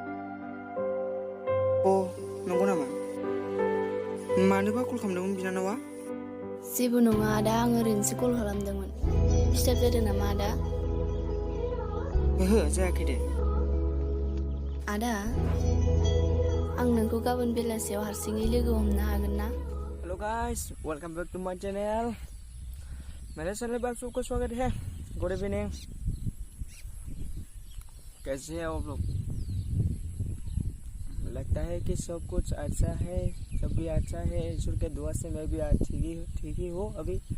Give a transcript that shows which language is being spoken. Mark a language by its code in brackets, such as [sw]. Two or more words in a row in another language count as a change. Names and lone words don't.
[brx] अ नंगौ नामा मानोबा कल खालामदोंमोन बिनानावा जेबो नङा आदा आं ओरैनोसो कल खालामदोंमोन डिस्टार्ब जादों नामा आदा ओहो जायाखै दे आदा आं नोंखौ गाबोन बेलासियाव हारसिङै लोगो हमनो हागोन ना [en] hello guys welcome back to my channel [hi] मेरे चैनल पर आप सबको स्वागत है [en] good evening [hi] कैसे हैं आप लोग लगता है कि सब कुछ अच्छा है सब भी अच्छा है ईश्वर के दुआ से मैं भी आज ठीक ही हूँ अभी